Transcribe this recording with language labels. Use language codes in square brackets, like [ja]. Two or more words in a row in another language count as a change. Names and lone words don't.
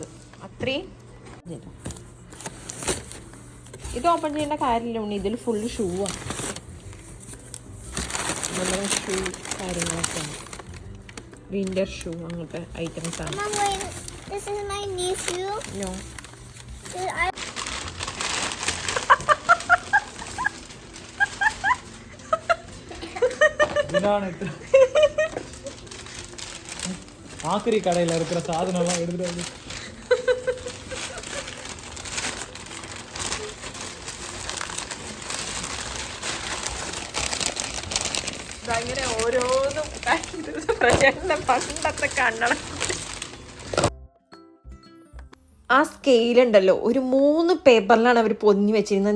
[ml] അത്രയും ഇത് ഓപ്പൺ ചെയ്യേണ്ട കാര്യമില്ല ഉണ്ണി, ഇതിൽ [en] full shoe [ml] ആണ്. നമ്മുടെ ഷൂ കാര്യങ്ങളൊക്കെ ആണ്, [en] winter shoe [ml] അങ്ങനത്തെ ഐറ്റംസ് ആണ്. നോ, [ta] ஆக்கரி கடையில் இருக்கிற சாதனம்லாம் எடுத்துட்டு வந்து [ml] അങ്ങനെ ഓരോന്നും പണ്ടത്തെ കണ്ണട. ആ സ്കെയിലുണ്ടല്ലോ ഒരു 3 പേപ്പറിലാണ് അവർ പൊതിഞ്ഞ് വെച്ചിരുന്നത്.